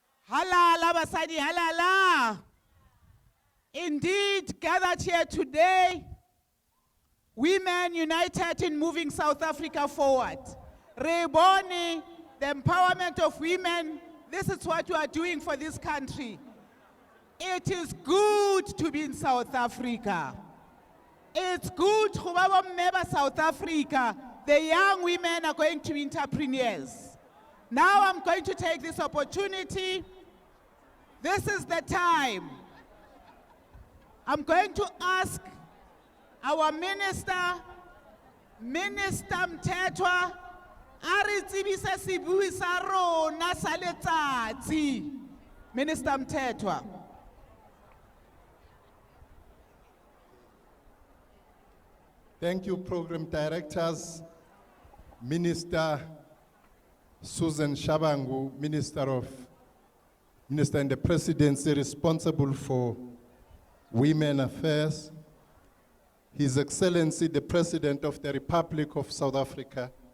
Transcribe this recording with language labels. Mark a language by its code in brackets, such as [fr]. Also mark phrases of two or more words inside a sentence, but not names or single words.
[st] Halala basadi halala. [en] Indeed, gathered here today, women united in moving South Africa forward. Reboni, the empowerment of women, this is what you are doing for this country. It is good to be in South Africa. It's good to remember South Africa. The young women are going to be entrepreneurs. Now I'm going to take this opportunity. This is the time. I'm going to ask our Minister Mthethwa, [st] ari tsebisa sebui sa rona sa letsatsi. [en] Minister Mthethwa. Thank you, Program Directors, Minister Susan Shabangu, Minister in the Presidency responsible for Women Affairs, His Excellency the President of the Republic of South Africa,